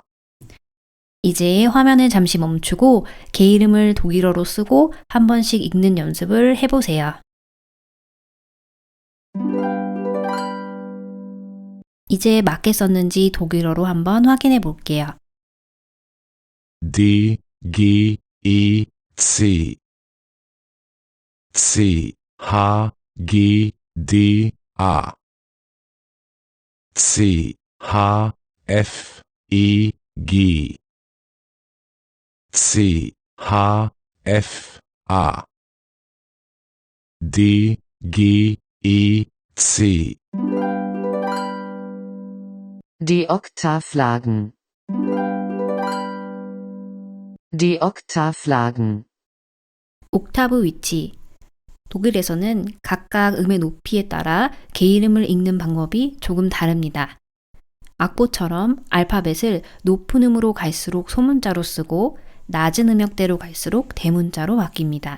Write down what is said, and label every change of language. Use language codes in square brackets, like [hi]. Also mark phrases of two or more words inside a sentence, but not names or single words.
[ko] 이제 화면을 잠시 멈추고 개 이름을 독일어로 쓰고 한 번씩 읽는 연습을 해보세요. 이제 맞게 썼는지 독일어로 한번 확인해 볼게요. [de] D, G, E, C. C, H, G, D, A. C, H, F, E, G. C, H, F, A. D, G, E, C. Die Oktavlagen. Die Oktavlagen. [ko] 옥타브 위치. 독일에서는 각각 음의 높이에 따라 개 이름을 읽는 방법이 조금 다릅니다. 악보처럼 알파벳을 높은 음으로 갈수록 소문자로 쓰고 낮은 음역대로 갈수록 대문자로 바뀝니다.